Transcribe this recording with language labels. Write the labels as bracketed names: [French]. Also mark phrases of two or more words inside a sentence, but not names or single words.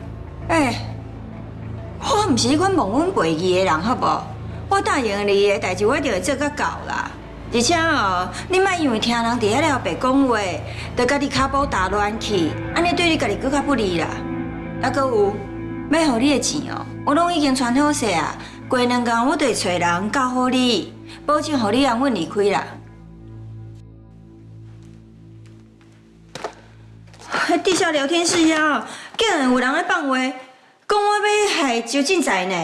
[Min Nan Chinese] 我毋是迄款忘恩背义的人，好无？我答应你的代志，我一定会做到到啦。而且哦，你莫因为听人伫遐了白讲话，就家己骹步打乱去，安尼对你家己更较不利啦。还阁有，要互你的钱哦，我拢已经传好势啊。过2天我就会找人教好你，保证互你安稳离开啦。地下聊天室遐，竟然有人在放话，讲我要害周进财呢。